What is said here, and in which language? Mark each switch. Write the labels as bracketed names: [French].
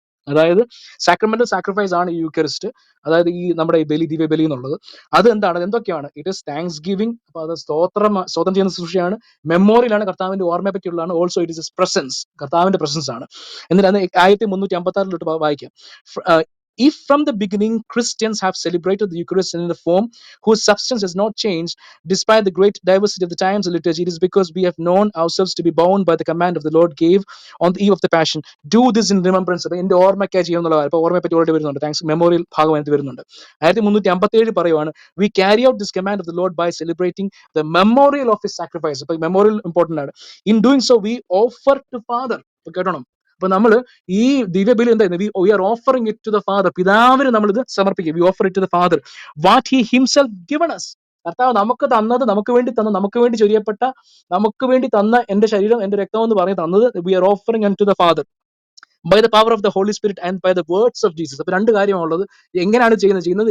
[Malayalam] അതായത് sacramental sacrifice ആണ് ഈ യൂക്കറിസ്റ്റ്, അതായത് ഈ നമ്മുടെ ഈ ദിവ്യബലി എന്നുള്ളത്. അത് എന്താണ്? എന്തൊക്കെയാണ്? [English] it is thanksgiving, [Malayalam] അപ്പൊ അത് സ്തോത്രം ചെയ്യുന്ന ശുശ്രൂഷയാണ്. മെമ്മോറിയലാണ്, കർത്താവിന്റെ ഓർമ്മയെ പറ്റിയുള്ളതാണ്. [English] also it is presence, [Malayalam] കർത്താവിന്റെ പ്രസൻസ് ആണ്. എന്നിട്ട് 1356 വായിക്കാം. [English] If from the beginning Christians have celebrated the Eucharist in a form whose substance has not changed despite the great diversity of the times of liturgy, it is because we have known ourselves to be bound by the command of the Lord gave on the eve of the passion. Do this in remembrance. [Malayalam] അപ്പൊ എന്റെ ഓർമ്മയ്ക്കായി ചെയ്യുന്നുള്ളതാണ്. ഇപ്പൊ ഓർമ്മയെ പറ്റി already വരുന്നുണ്ട്. Thanks memorial ഭാഗമായിട്ട് വരുന്നുണ്ട്. [English] 1357 [Malayalam] പറയുവാണ്, [English] we carry out this command of the Lord by celebrating the memorial of his sacrifice. [Malayalam] അപ്പൊ മെമ്മോറിയൽ ഇമ്പോർട്ടന്റ് ആണ്. [English] In doing so we offer to Father. [Malayalam] അപ്പൊ കേട്ടോണം, അപ്പൊ നമ്മൾ ഈ ദിവ്യബലി എന്തായിരുന്നു? [English] We are offering it to the father. [Malayalam] പിതാവിന് നമ്മൾ ഇത് സമർപ്പിക്കുക. [English] We offer it to the father what he himself given us. [Malayalam] കർത്താവ് നമുക്ക് തന്നത്, നമുക്ക് വേണ്ടി ചൊരിയപ്പെട്ട, നമുക്ക് വേണ്ടി തന്ന എന്റെ ശരീരം എന്റെ രക്തം എന്ന് പറഞ്ഞ് തന്നത് [English] We are offering unto the father by the power of the Holy Spirit and by the words of Jesus. [Malayalam] അപ്പൊ രണ്ട് കാര്യമാണുള്ളത്. എങ്ങനെയാണ് ചെയ്യുന്നത്?